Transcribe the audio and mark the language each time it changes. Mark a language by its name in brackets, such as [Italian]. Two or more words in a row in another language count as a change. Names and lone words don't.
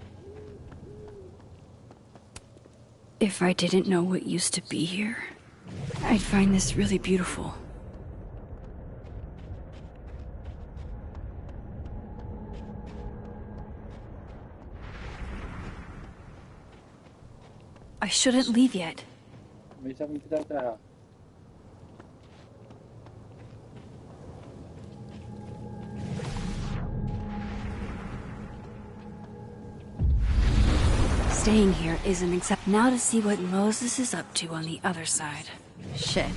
[English] If I didn't know what used to be here, I'd find this really beautiful. I shouldn't leave yet. [Finnish] Mitä mun pitää tehdä? [English] Staying here isn't exact. Now to see what Moses is up to on the other side. Shit.